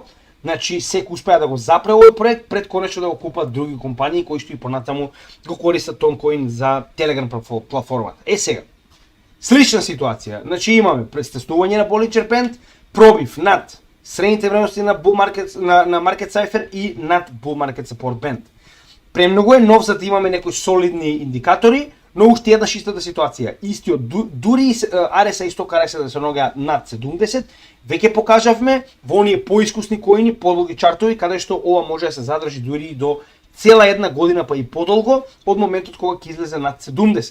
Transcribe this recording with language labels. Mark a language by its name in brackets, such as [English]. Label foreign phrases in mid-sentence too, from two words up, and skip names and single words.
[Macedonian] Значи SEC успеа да го запре овој проект пред конечно да го купат други компании кои што и понатаму го користат Toncoin за Telegram платформата. Сега, слична ситуација. Значи имаме престеснување на Bollinger Band, пробив над средните вредности на bull market на Market Cipher и над bull market support band. Премногу е нов за да имаме некои солидни индикатори, но уште еднаш истата ситуација. Истиот дури RSI и сток RSI да се ногеа над 70, веќе покажавме во оние поискусни коини, подолги чартови, каде што ова може да се задржи дури и до цела една година па и подолго од моментот кога ќе излезе над 70.